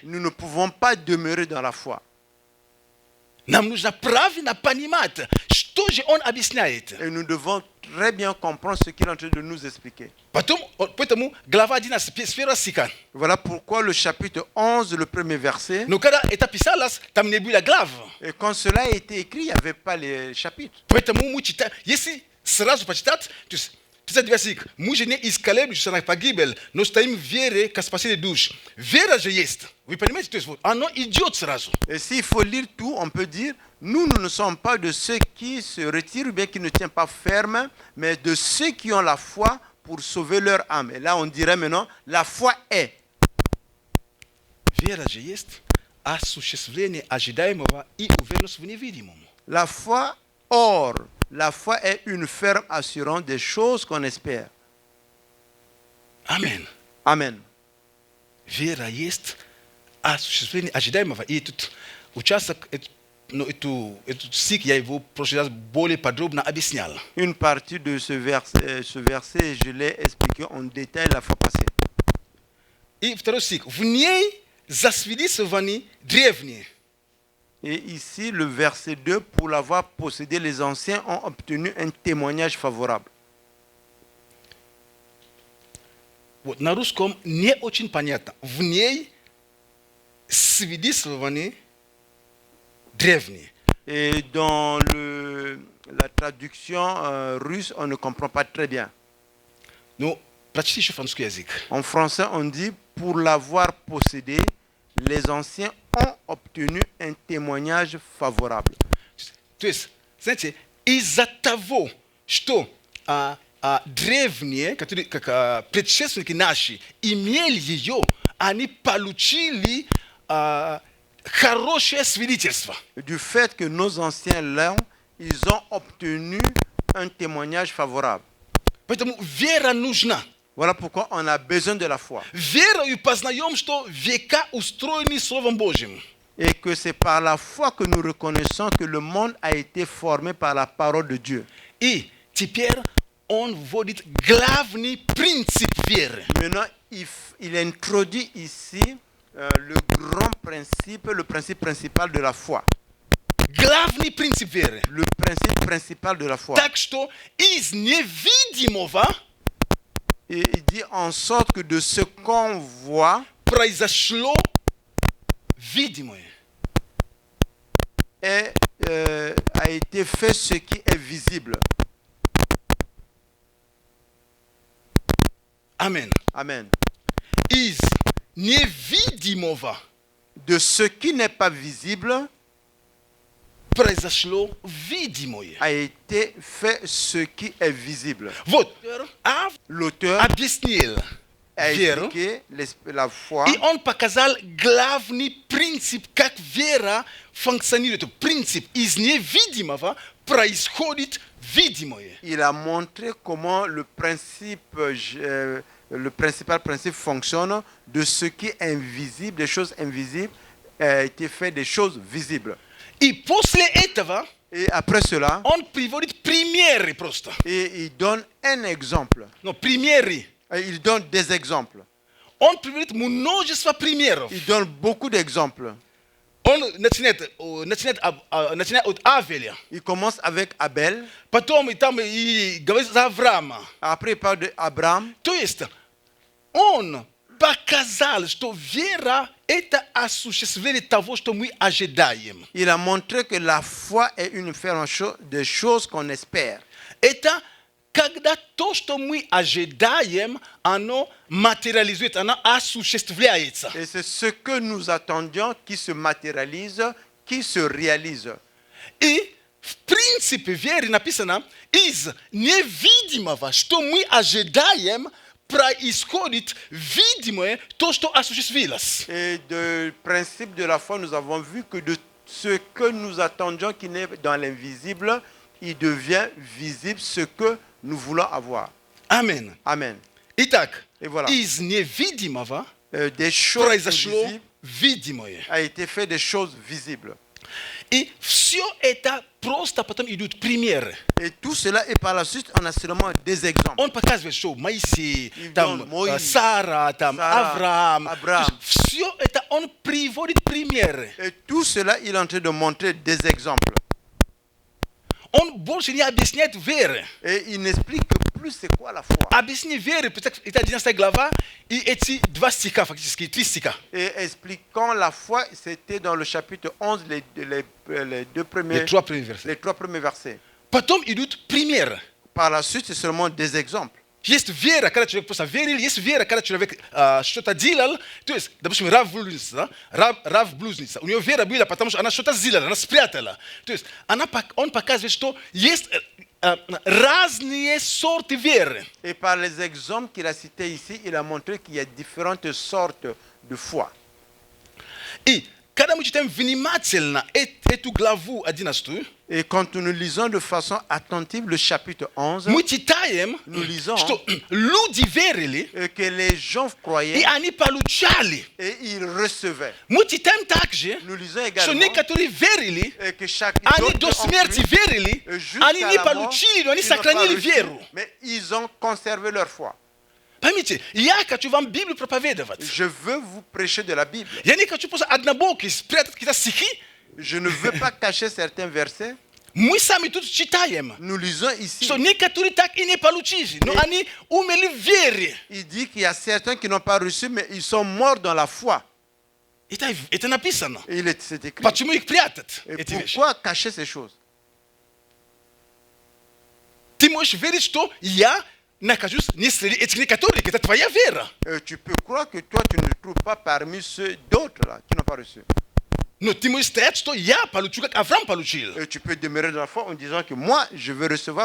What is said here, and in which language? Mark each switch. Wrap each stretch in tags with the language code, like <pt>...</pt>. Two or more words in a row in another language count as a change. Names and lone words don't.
<fr>nous ne pouvons pas demeurer dans la foi.</fr> <ru>Нам нужно правильно понимать, что же он объясняет.</ru> <fr>Et nous devons très bien comprendre ce qu'il est en train de nous expliquer.</fr> <ru>Поэтому глава 11, с 1 стиха.</ru> <fr>Voilà pourquoi le chapitre 11, le premier verset,</fr> <ru>Но когда это писалось, там не было глав.</ru> <fr>et quand cela a été écrit, il n'y avait pas les chapitres.</fr> <ru>Поэтому мы читаем, если сразу почитать, то есть 50 стих, мы же не искали душу на погибель, но стоим в вере к спасению душ. Вера же есть. Вы понимаете, то есть вот, оно идет сразу.</ru> <fr>Et s'il faut lire tout, on peut dire, nous ne sommes pas de ceux qui se retirent ou bien qui ne tiennent pas ferme, mais de ceux qui ont la foi pour sauver leur âme. Et là, on dirait maintenant, la foi est.</fr> <ru>Вера же есть осуществление ожидаемого и уверенность в невидимом.</ru> <fr>La foi, or, la foi est une ferme assurance des choses qu'on espère. Amen. Amen.</fr> <ru>Вера есть осуществление ожидаемого. И тут участок, этот стих я его в прошлый раз более подробно объяснял.</ru> <fr>Une partie de ce verset, je l'ai expliqué en détail la fois passée.</fr> <ru>И второй стих. В ней засвидетельствованы древние.</ru> <fr>Et ici, le verset 2, pour l'avoir possédé, les anciens ont obtenu un témoignage favorable.</fr> <ru>Вот, на русском не очень понятно. В ней свидетельствованы древние.</ru> <fr>Et dans la traduction russe, on ne comprend pas très bien.</fr> <ru>Ну, прочти еще французский язык.</ru> <fr>En français, on dit, pour l'avoir possédé, les anciens ont obtenu un témoignage favorable.</fr> <ru>То есть, знаете, из-за того, что древние, которые, как предшественники наши, имели ее, они получили хорошее свидетельство.</ru> <fr>Du fait que nos anciens l'ont, ils ont obtenu un témoignage favorable.</fr> <ru>Поэтому вера нужна.</ru> <fr>Voilà pourquoi on a besoin de la foi.</fr> <ru>Верою познаем, что века устроены Словом Божьим.</ru> <fr>Et que c'est par la foi que nous reconnaissons que le monde a été formé par la parole de Dieu.</fr> <ru>И теперь он вводит главный принцип веры.</ru> <fr>Maintenant, il introduit ici le grand principe, le principe principal de la foi.</fr> <ru>Главный принцип веры.</ru> <fr>Le principe principal de la foi.</fr> <ru>Так что из невидимого</ru> <fr>Et il dit en sorte que de ce qu'on voit</fr> <ru>произошло видимое.</ru> <fr>A été fait ce qui est visible. Amen. Amen.</fr> <ru>Из невидимого</ru> <fr>De ce qui n'est pas visible</fr> <ru>произошло видимое.</ru> <fr>a été fait ce qui est visible.</fr> <ru>Вот.</ru> <fr>L'auteur</fr> <ru>Объяснил</ru> <fr>a</fr> <ru>веру,</ru> <fr>expliqué la foi.</fr> <ru>и он показал главный принцип, как вера функционирует. Принцип из невидимого происходит видимое.</ru> <fr>Il a montré comment le principal principe fonctionne de ce qui est invisible, des choses invisibles, a été fait des choses visibles.</fr> <ru>И после этого</ru> <fr>Et après cela,</fr> <ru>он приводит примеры просто.</ru> <fr>et il donne un exemple.</fr> <ru>Но примеры.</ru> <fr>Et il donne des exemples.</fr> <ru>Он приводит множество примеров.</ru> <fr>Il donne beaucoup d'exemples.</fr> <ru>Он начинает от Авеля.</ru> <fr>Il commence avec Abel.</fr> <ru>Потом и говорит за Авраама.</ru> <fr>Après, il parle d'Abraham.</fr> <ru>То есть он показал, что вера – это осуществление того, что мы ожидаем.</ru> <fr>Il a montré que la foi est une ferme des choses qu'on espère.</fr> <ru>Это когда то, что мы ожидаем, оно материализует, оно осуществляется.</ru> <fr>Et c'est ce que nous attendions qui se matérialise, qui se réalise.</fr> <ru>И в принципе вере написано, из невидимого, что мы ожидаем, происходит видимое, то, что осуществилось.</ru> <fr>Et du principe de la foi, nous avons vu que de ce que nous attendions qui n'est dans l'invisible, il devient visible ce que nous voulons avoir. Amen. Amen.</fr> <ru>Итак,</ru> <fr>Et voilà.</fr> <ru>из невидимого</ru> <fr>Des choses</fr> <ru>произошло</ru> <fr>invisibles</fr> <ru>видимое.</ru> <fr>a été fait des choses visibles.</fr> <ru>И все это просто потом идут примеры.</ru> <fr>Et tout cela, et par la suite, on a seulement des exemples.</fr> <ru>Он показывает, что Моисей, И там, он Моисей, Сара, там, Сара, Авраам. Авраам. Все это он приводит примеры.</ru> <fr>Et tout cela, il est en train de montrer des exemples.</fr> <ru>Он больше не объясняет веры.</ru> <fr>Et il n'explique plus c'est quoi la foi.</fr> <ru>Объясни веры, это 11 глава, и эти 2 стиха, фактически 3 стиха.</ru> <fr>Et expliquant la foi, c'était dans le chapitre 11, les deux premiers, Les 3 premiers versets. les 3 premiers versets.</fr> <ru>Потом идут примеры.</ru> <fr>Par la suite, c'est seulement des exemples.</fr> <ru>Есть вера, когда человек просто верил, есть вера, когда человек что-то делал. То есть, допустим, Рав блудница. У нее вера была, потому что она что-то сделала, она спрятала. То есть, он показывает, что есть разные сорты веры.</ru> <fr>Et par les exemples qu'il a cités ici, il a montré qu'il y a différentes sortes de foi.</fr> <ru>И когда мы читаем внимательно эту главу 11,</ru> <fr>Et quand nous lisons de façon attentive le chapitre 11,</fr> <ru>мы читаем,</ru> <fr>nous lisons</fr> <ru>что люди верили,</ru> <fr>que les gens</fr> <ru>и</ru> <fr>croyaient</fr> <ru>они получали.</ru> <fr>et ils recevaient.</fr> <ru>Мы читаем также,</ru> <fr>Nous lisons</fr> <ru>что</ru> <fr>également</fr> <ru>некоторые верили,</ru> <fr>que chaque</fr> <ru>они до смерти верили, они не получили, но они сохранили веру.</ru> <fr>mais ils ont conservé leur foi.</fr> <ru>Поймите, я хочу вам Библию проповедовать.</ru> <fr>Je veux vous prêcher de la Bible.</fr> <ru>Я не хочу просто однобоки спрятать какие-то стихи.</ru> <fr>Je ne veux pas cacher certains versets.</fr> <ru>Мы сами тут читаем,</ru> <fr>Nous lisons ici.</fr> <ru>что некоторые так и не получили, но они умерли в вере.</ru> <fr>Il dit qu'il y a certains qui n'ont pas reçu, mais ils sont morts dans la foi.</fr> <ru>Это написано.</ru> <fr>Et c'est écrit.</fr> <ru>Почему их прятать,</ru> <fr>Et</fr> <ru>эти вещи?</ru> <fr>pourquoi cacher ces choses?</fr> <ru>Ты можешь верить, что я нахожусь не среди этих некоторых, это твоя вера.</ru> <fr>Tu peux croire que toi, tu ne te trouves pas parmi ceux d'autres là, qui n'ont pas reçu.</fr> <ru>Но ты можешь стоять, что я получу, как Авраам получил.</ru> <fr>Et tu peux demeurer dans la foi en disant que moi, je veux recevoir</fr>